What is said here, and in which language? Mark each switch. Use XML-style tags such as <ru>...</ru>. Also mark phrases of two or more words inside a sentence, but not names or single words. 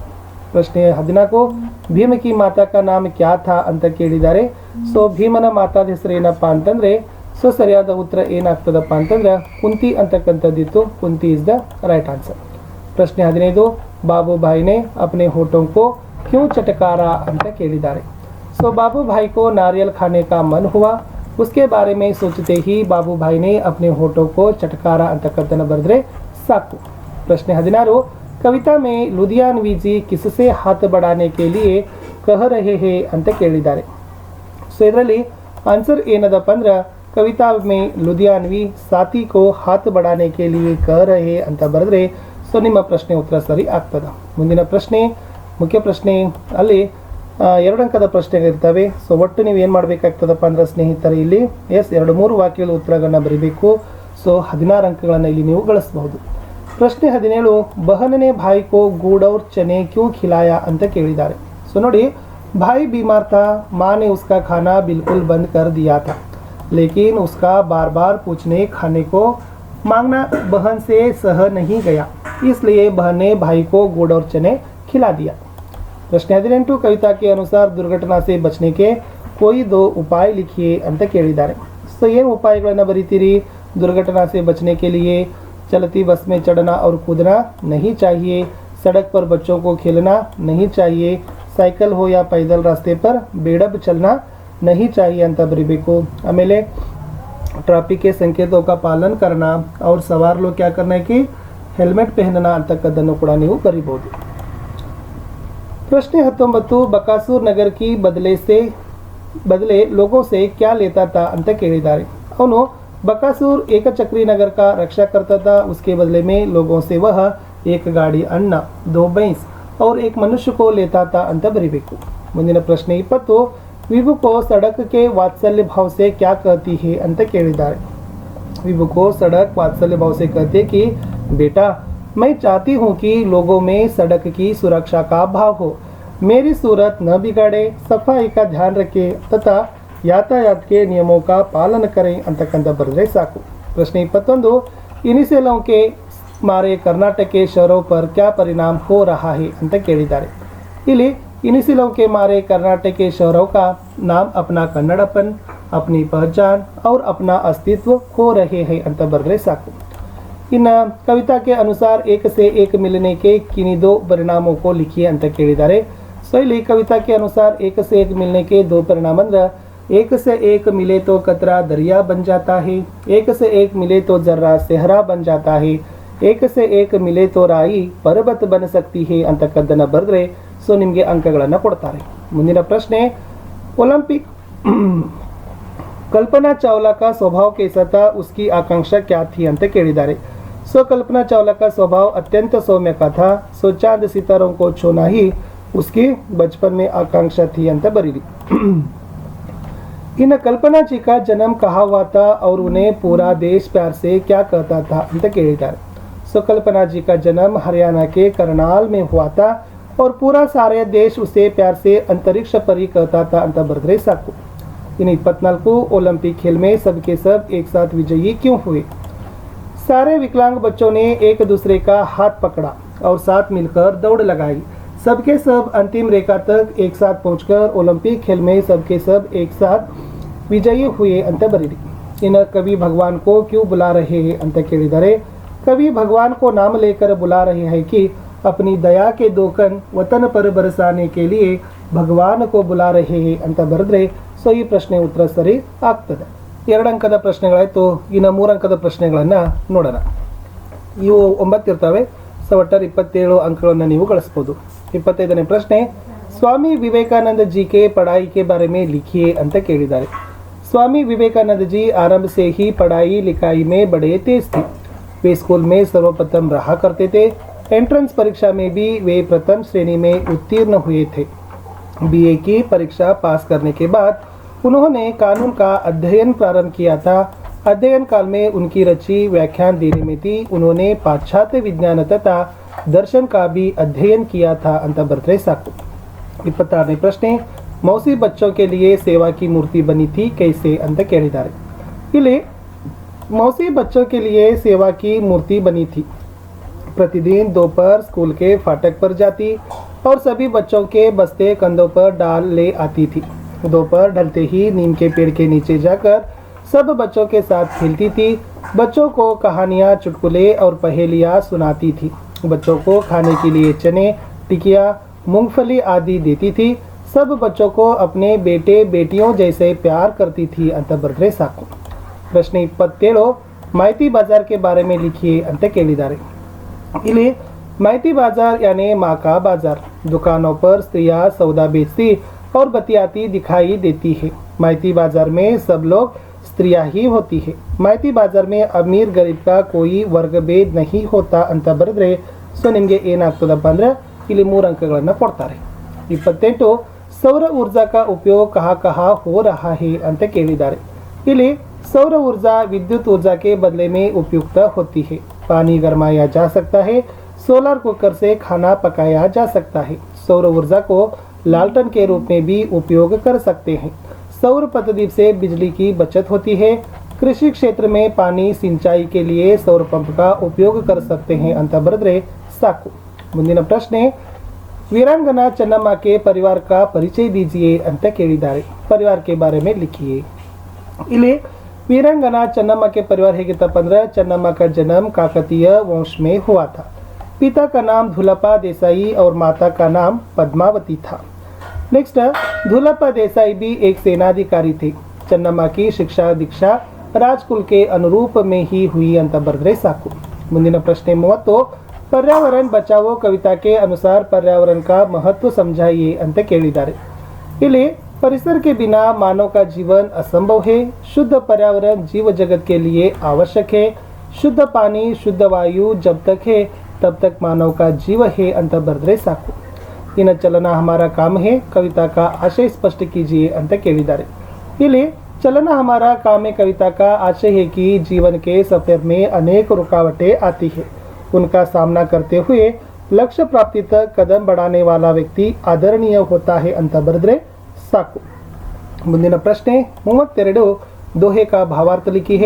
<hi>ಪ್ರಶ್ನೆ 14, भीम की माता का नाम क्या था</hi> <kn>ಅಂತ ಕೇಳಿದ್ದಾರೆ. ಸೊ ಭೀಮನ ಮಾತಾದ ಹೆಸರು ಏನಪ್ಪ ಅಂತಂದರೆ ಸೊ ಸರಿಯಾದ ಉತ್ತರ ಏನಾಗ್ತದಪ್ಪ ಅಂತಂದ್ರೆ ಕುಂತಿ ಅಂತಕ್ಕಂಥದ್ದಿತ್ತು.</kn> <en>Kunti is the right answer.</en> <hi>ಪ್ರಶ್ನೆ 15, बाबू भाई ने अपने होठों को क्यों चटकारा</hi> <kn>ಅಂತ ಕೇಳಿದ್ದಾರೆ.</kn> <hi>ಸೊ बाबू भाई को नारियल खाने का मन हुआ, उसके बारे में सोचते ही बाबू भाई ने अपने होठों को चटकारा</hi> <kn>ಅಂತಕ್ಕದ್ದನ್ನು ಬರೆದ್ರೆ ಸಾಕು.</kn> <hi>प्रश्न 16, कविता में लुधियानवी जी किससे हाथ बढ़ाने के लिए कह रहे हैं</hi> <kn>ಅಂತ ಕೇಳಿದ್ದಾರೆ. ಸೊ ಇದರಲ್ಲಿ ಆನ್ಸರ್ ಏನದಪ್ಪ ಅಂದ್ರೆ</kn> <hi>कविता में लुधियानवी साथी को हाथ बढ़ाने के लिए कह रहे</hi> <kn>ಅಂತ ಬರೆದ್ರೆ ಸೊ ನಿಮ್ಮ ಪ್ರಶ್ನೆ ಉತ್ತರ ಸರಿ ಆಗ್ತದೆ. ಮುಂದಿನ ಪ್ರಶ್ನೆ ಮುಖ್ಯ ಪ್ರಶ್ನೆ. ಅಲ್ಲಿ 2 ಅಂಕದ ಪ್ರಶ್ನೆಗಳಿರ್ತವೆ. ಸೊ ಒಟ್ಟು ನೀವು ಏನು ಮಾಡಬೇಕಾಗ್ತದಪ್ಪ ಅಂದ್ರೆ ಸ್ನೇಹಿತರೆ ಇಲ್ಲಿ 2-3 ವಾಕ್ಯಗಳ ಉತ್ತರಗಳನ್ನು ಬರೀಬೇಕು. ಸೊ 16 ಅಂಕಗಳನ್ನು ಇಲ್ಲಿ ನೀವು ಗಳಿಸಬಹುದು.</kn> <hi>ಪ್ರಶ್ನೆ 17, बहन ने भाई को गुड़ और चने क्यों खिलाया</hi> <kn>ಅಂತ ಕೇಳಿದ್ದಾರೆ. ಸೊ ನೋಡಿ,</kn> <hi>ಭಾई बीमार था, माँ ने उसका खाना बिल्कुल बंद कर दिया था, लेकिन उसका बार बार पूछने खाने को मांगना बहन से सह नहीं गया, इसलिए बहन ने भाई को गुड़ और चने खिला दिया. प्रश्न 18, कविता के अनुसार दुर्घटना से बचने के कोई 2 उपाय लिखिए</hi> <kn>ಅಂತ ಕೇಳಿದ್ದಾರೆ. ಸೊ ಏನು ಉಪಾಯಗಳನ್ನು ಬರೀತೀರಿ?</kn> <hi>दुर्घटना से बचने के लिए चलती बस में चढ़ना और कूदना नहीं चाहिए, सड़क पर बच्चों को खेलना नहीं चाहिए, साइकिल हो या पैदल रास्ते पर बेड़ब चलना नहीं चाहिए</hi> <kn>ಅಂತ ಬರೀಬೇಕು.</kn> <hi>ಆಮೇಲೆ ट्रैफिक के संकेतों का पालन करना और सवार लोग क्या करना है कि हेलमेट पहनना</hi> <kn>ಅಂತಕ್ಕದ್ದನ್ನು ಕೂಡ ನೀವು ಬರೀಬಹುದು.</kn> <hi>ಪ್ರಶ್ನೆ 19 बकासुर नगर की बदले लोगों से क्या लेता था</hi> <kn>ಅಂತ ಕೇಳಿದ್ದಾರೆ.</kn> <hi>ಅವನು बकासूर एक चक्री नगर का रक्षा करता था, उसके बदले में लोगों से वह एक गाड़ी अन्न 2 भैंस और एक मनुष्य को लेता था</hi> <kn>ಅಂತ ಬರೀಬೇಕು. ಮುಂದಿನ ಪ್ರಶ್ನೆ</kn> <hi>20 विभु को सड़क के वात्सल्य भाव से क्या कहती है</hi> <kn>ಅಂತ ಕೇಳಿದ್ದಾರೆ.</kn> <hi>विभु को सड़क वात्सल्य भाव से कहते कि बेटा मैं चाहती हूँ कि लोगों में सड़क की सुरक्षा का भाव हो, मेरी सूरत न बिगाड़े, सफाई का ध्यान रखे तथा यातायात के नियमों का पालन करें</hi> <kn>ಅಂತಕ್ಕಂಥ ಬರೆದ್ರೆ ಸಾಕು.</kn> <hi>ಪ್ರಶ್ನೆ 21 इनिशियलों के मारे कर्नाटक के शहरों पर क्या परिणाम हो रहा है</hi> <kn>ಅಂತ ಕೇಳಿದ್ದಾರೆ.</kn> <hi>ಇಲ್ಲಿ इनिशियलों के मारे कर्नाटक के शहरों का नाम अपना कन्नड़पन, अपनी पहचान और अपना अस्तित्व खो रहे हैं</hi> <kn>ಅಂತ ಬರೆದ್ರೆ ಸಾಕು.</kn> <hi>ಇನ್ನು कविता के अनुसार एक से एक मिलने के किन्हीं 2 परिणामों को लिखिए</hi> <kn>ಅಂತ ಕೇಳಿದ್ದಾರೆ. ಸೊ ಇಲ್ಲಿ</kn> <hi>कविता के अनुसार एक से एक मिलने के 2 परिणाम ಅಂದ್ರೆ एक से एक मिले तो कतरा दरिया बन जाता है, एक से एक मिले तो जर्रा सेहरा बन जाता है, एक से एक मिले तो राई पर्वत बन सकती है</hi> <kn>ಅಂತಕ್ಕದ್ದನ್ನು ಬರೆದ್ರೆ ಸೊ ನಿಮಗೆ ಅಂಕಗಳನ್ನು ಕೊಡ್ತಾರೆ. ಮುಂದಿನ ಪ್ರಶ್ನೆ</kn> <hi>ओलंपिक कल्पना चावला का स्वभाव कैसा था, उसकी आकांक्षा क्या थी</hi> <kn>ಅಂತ ಕೇಳಿದ್ದಾರೆ.</kn> <hi>सो कल्पना चावला का स्वभाव अत्यंत सौम्य का था, सो चांद सितारों को छूना ही उसकी बचपन में आकांक्षा थी</hi> <kn>ಅಂತ ಬರೀಲಿ.</kn> <hi>इन कल्पना जी का जन्म कहाँ हुआ था और उन्हें पूरा देश प्यार से क्या कहता था</hi> <kn>ಅಂತ ಕೇಳಿದ್ದಾರೆ.</kn> <hi>सो कल्पना जी का जन्म हरियाणा के करनाल में हुआ था और पूरा सारे देश उसे प्यार से अंतरिक्ष परी कहता था</hi> <kn>ಅಂತ ಬರೆದ್ರೆ ಸಾಕು.</kn> <hi>इन 24 ओलंपिक खेल में सबके सब एक साथ विजयी क्यों हुए. सारे विकलांग बच्चों ने एक दूसरे का हाथ पकड़ा और साथ मिलकर दौड़ लगाई, सबके सब अंतिम रेखा तक एक साथ पहुंचकर ओलंपिक खेल में सबके सब एक साथ विजयी हुए</hi> <kn>ಅಂತ ಬರೀರಿ.</kn> <hi>इन कवि भगवान को क्यों बुला रहे हैं</hi> <kn>ಅಂತ ಕೇಳಿದರೆ</kn> <hi>कवि भगवान को नाम लेकर बुला रहे हैं कि अपनी दया के 2 कण वतन पर बरसाने के लिए भगवान को बुला रहे हैं</hi> <kn>ಅಂತ ಬರೆದ್ರೆ ಸೊ ಈ ಪ್ರಶ್ನೆ ಉತ್ತರ ಸರಿ ಆಗ್ತದೆ. 2 ಅಂಕದ ಪ್ರಶ್ನೆಗಳಾಯಿತು. ಇನ್ನು 3 ಅಂಕದ ಪ್ರಶ್ನೆಗಳನ್ನು ನೋಡೋಣ. ಇವು 9 ಇರ್ತವೆ. ಸೊ ಒಟ್ಟಾರೆ 27 ಅಂಕಗಳನ್ನು ನೀವು ಗಳಿಸ್ಬೋದು. 25ನೇ ಪ್ರಶ್ನೆ</kn> <hi>स्वामी विवेकानंद जी के पढ़ाई के बारे में लिखिए</hi> <kn>ಅಂತ ಕೇಳಿದ್ದಾರೆ.</kn> <hi>स्वामी विवेकानंद जी आरंभ से ही पढ़ाई लिखाई में बड़े तेज थे. वे स्कूल में सर्वप्रथम रहा करते थे. एंट्रेंस परीक्षा में भी वे प्रथम श्रेणी में उत्तीर्ण हुए थे. बीए की परीक्षा पास करने के बाद उन्होंने कानून का अध्ययन प्रारंभ किया था. अध्ययन काल में उनकी रुचि व्याख्यान देने में थी. उन्होंने पाश्चात्य विज्ञान तथा दर्शन का भी अध्ययन किया था</hi> <kn>ಅಂತ ಬರೆದ್ರೆ ಸಾಕು. 26ನೇ ಪ್ರಶ್ನೆ</kn> <hi>मौसी बच्चों के लिए सेवा की मूर्ति बनी थी कैसे</hi> <kn>ಅಂತ ಕೇಳಿದ್ದಾರೆ.</kn> <hi>ಇಲ್ಲಿ मौसी बच्चों के लिए सेवा की मूर्ति बनी थी. प्रतिदिन दोपहर स्कूल के फाटक पर जाती और सभी बच्चों के बस्ते कंधों पर डाल ले आती थी. दोपहर ढलते ही नीम के पेड़ के नीचे जाकर सब बच्चों के साथ खेलती थी. बच्चों को कहानियाँ, चुटकुले और पहेलियाँ सुनाती थी. बच्चों को खाने के लिए चने, टिकिया, मूंगफली आदि देती थी. सब बच्चों को अपने बेटे बेटियों जैसे प्यार करती थी</hi> <kn>ಅಂತ ಬರೆದ್ರೆ ಸಾಕು.</kn> <hi>ಪ್ರಶ್ನೆ 27 माइती बाजार के बारे में लिखिए</hi> <kn>ಅಂತ ಕೇಳಿದ್ದಾರೆ.</kn> <hi>ಇಲ್ಲಿ माइती बाजार यानी माँ का बाजार. दुकानों पर स्त्रियाँ सौदा बेचती और बतियाती दिखाई देती है. माइती बाजार में सब लोग स्त्रियाँ ही होती है. माइती बाजार में अमीर गरीब का कोई वर्ग भेद नहीं होता</hi> <kn>ಅಂತ ಬರೆದ್ರೆ ಸೊ ನಿಮಗೆ ಏನಾಗ್ತದಪ್ಪ ಅಂದ್ರೆ ಇಲ್ಲಿ 3 ಅಂಕಗಳನ್ನು ಕೊಡ್ತಾರೆ.</kn> <hi>28 सौर ऊर्जा का उपयोग कहाँ कहाँ हो रहा है</hi> <kn>ಅಂತ ಕೇಳಿದ್ದಾರೆ.</kn> <hi>ಇಲ್ಲಿ सौर ऊर्जा विद्युत ऊर्जा के बदले में उपयुक्त होती है. पानी गरमाया जा सकता है. सोलर कुकर से खाना पकाया जा सकता है. सौर ऊर्जा को लालटेन के रूप में भी उपयोग कर सकते हैं. सौर पतदीप से बिजली की बचत होती है. कृषि क्षेत्र में पानी सिंचाई के लिए सौर पंप का उपयोग कर सकते हैं</hi> <kn>ಅಂತ ಬರೆದ್ರೆ ಸಾಕು. ಮುಂದಿನ ಪ್ರಶ್ನೆ</kn> <hi>वीरांगना चन्नम्मा के परिवार का परिचय दीजिए</hi> <kn>ಅಂತ ಕೇಳಿದ್ದಾರೆ.</kn> <hi>परिवार के बारे में लिखिए. ಇಲ್ಲಿ वीरांगना चन्नम्मा के परिवार</hi> <kn>ಹೇಗಿತ್ತಪ್ಪ ಅಂದ್ರೆ</kn> <hi>चन्नम्मा का जन्म काकतीय वंश में हुआ था. पिता का नाम धुलप्पा देसाई और माता का नाम पद्मावती था. नेक्स्ट धुलप्पा देसाई भी एक सेनाधिकारी थे. चन्नम्मा की शिक्षा दीक्षा राजकुल अनुरूप में ही हुई</hi> <kn>ಅಂತ ಬರೆದ್ರೆ ಸಾಕು. ಮುಂದಿನ ಪ್ರಶ್ನೆ 30.</kn> <hi>पर्यावरण बचाओ कविता के अनुसार पर्यावरण का महत्व समझाइए</hi> <kn>ಅಂತ ಕೇಳಿದ್ದಾರೆ.</kn> <hi>ಇಲ್ಲಿ परिसर के बिना मानव का जीवन असंभव है. शुद्ध पर्यावरण जीव जगत के लिए आवश्यक है. शुद्ध पानी शुद्ध वायु जब तक है तब तक मानव का जीव है</hi> <kn>ಅಂತ ಬರೆದ್ರೆ ಸಾಕು.</kn> <hi>ಇನ್ನು ಚಲನ हमारा काम है कविता का आशय स्पष्ट कीजिए</hi> <kn>ಅಂತ ಕೇಳಿದ್ದಾರೆ.</kn> <hi>ಇಲ್ಲಿ चलना हमारा काम है कविता का आशय है कि जीवन के सफर में अनेक रुकावटें आती है. उनका सामना करते हुए लक्ष्य प्राप्ति तक कदम बढ़ाने वाला व्यक्ति आदरणीय होता है</hi> <kn>ಅಂತ ಬರೆದ್ರೆ ಸಾಕು. ಮುಂದಿನ ಪ್ರಶ್ನೆ 32.</kn> <hi>दोहे का भावार्थ लिखी है.</hi>